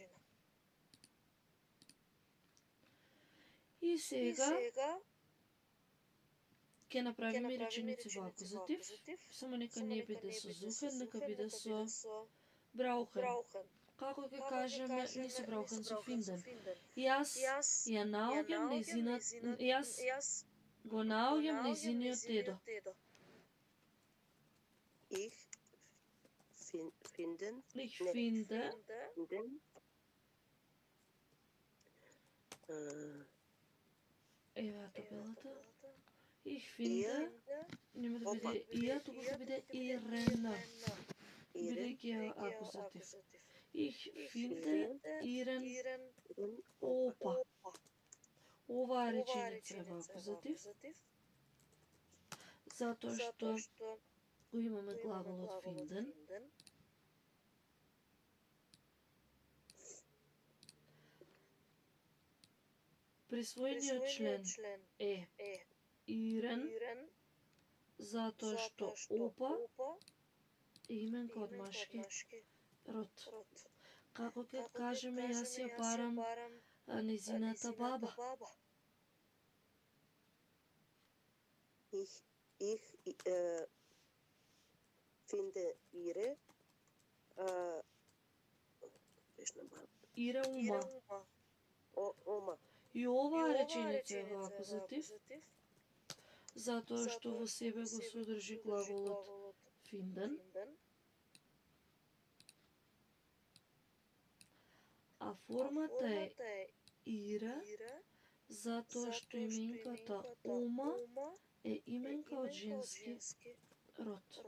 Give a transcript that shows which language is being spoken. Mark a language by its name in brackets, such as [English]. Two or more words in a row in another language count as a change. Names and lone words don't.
[Macedonian] И сега ќе направиме реченици во акузатив, само нека не биде со зухен, нека биде со браухен. Како ќе кажеме, не со браухен, со финден. Јас ја наоѓам нејзината, јас го наоѓам нејзиниот дедо. [German] Ich finde Ich finde [Macedonian] еве табелата. [German] Ich finde [Macedonian] нема да биде ија, туку ќе биде ирена. Бидејќи е акузатив. [German] Ich finde ihren Opa. [Macedonian] Оваа реченица е во акузатив, затоа што го имаме главолот finden. Присвоениот член е ihren, затоа што Опа е именка од машки род. Како ќе кажеме, јас ја барам нејзината баба. [German] Ich finde ihre Ihre Oma. Oma. [Macedonian] И оваа реченица е во акузатив, затоа што во себе го содржи глаголот finden, а формата е ihre, затоа што именката Oma е именка од женски род.